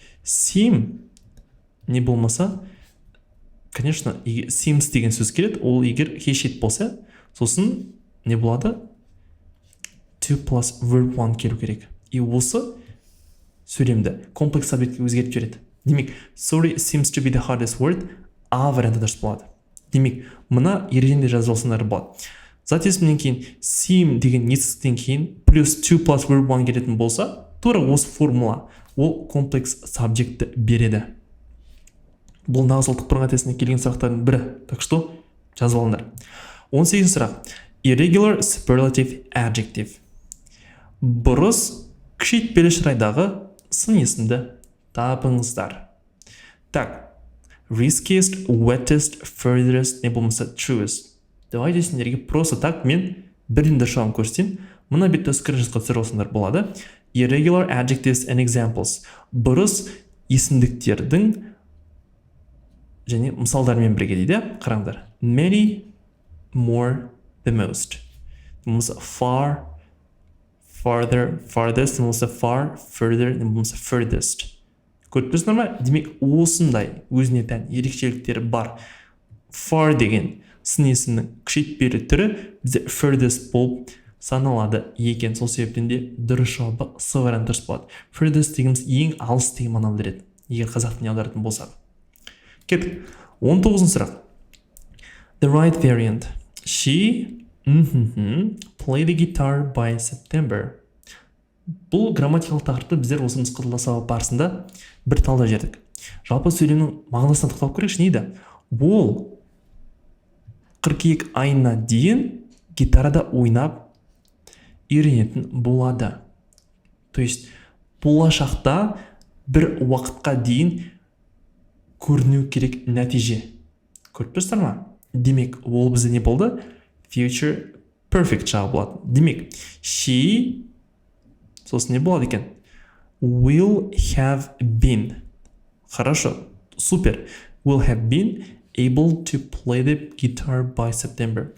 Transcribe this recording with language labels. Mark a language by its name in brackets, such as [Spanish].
[Kazakh] Seem не болмаса, конечно, seems деген сөз келеді. Ол егер хешет болса, сосын не болады? [English] To plus verb one [Kazakh] келу керек. И осы сөйлемді комплекс сабжектке өзгертіп жібереді. Демек, [English] sorry seems to be the hardest word, [Kazakh] а варианты дұрыс болады. Демек, мына ереженде жазып алсаңдар болады. Зат есімнен кейін seem деген нетістіктен кейін плюс 2 plus verb one келетін болса, тура осы формула ол комплекс сабжекті береді. Бұл нағыз ұлттық бірыңғай тестіне келген сұрақтардың бірі. Так что жазып алыңдар. 18 сұрақ. [English] Irregular superlative adjective. [Kazakh] Бұрыс күшейтпелі шырайдағы сын есімді табыңыздар. Так, riskiest, wettest, furthest, не болмаса truest. Давайте сендерге просто так мен бірден дұрыс көрсетейін. Мына бетті скриншотқа түсіріп алсаңдар болады. [English] Irregular adjectives and examples. [Kazakh] Бұрыс есімдіктердің және мысалдармен бірге дейді. Қараңдар. Many, more, the most. Болмаса far, farther, farthest, болмаса far, further, болмаса furthest. Көріп тұрсыңдар ма? Демек, осындай өзіне тән ерекшеліктері бар. Far деген сын есімнің күшейтпелі түрі бізде furthest болып саналады екен. Сол себептен де дұрыс жауабы С варианты дұрыс болады. Furthest дегеніміз ең алыс деген мағынаны береді, егер қазақ тіліне аударатын болсақ. Кеттік. 19 сұрақ. [English] The right variant. She played the guitar by September. [Kazakh] Бұл грамматикалық тақырыпты біздер осы нұсқада сабақ барысында бір талдап жердік. Жалпы сөйлемнің мағынасына тоқталып көрейікші, не дейді? Ол қыркүйек айына дейін гитарада ойнап үйренетін болады. То есть болашақта бір уақытқа дейін көріну керек нәтиже. Көріп тұрсыздар ма? Демек, ол бізде не болды? Future perfect жағы болады. Демек, she сосын не болады екен? [English] Will have been. [Russian] Хорошо, супер. [English] Will have been able to play the guitar by September.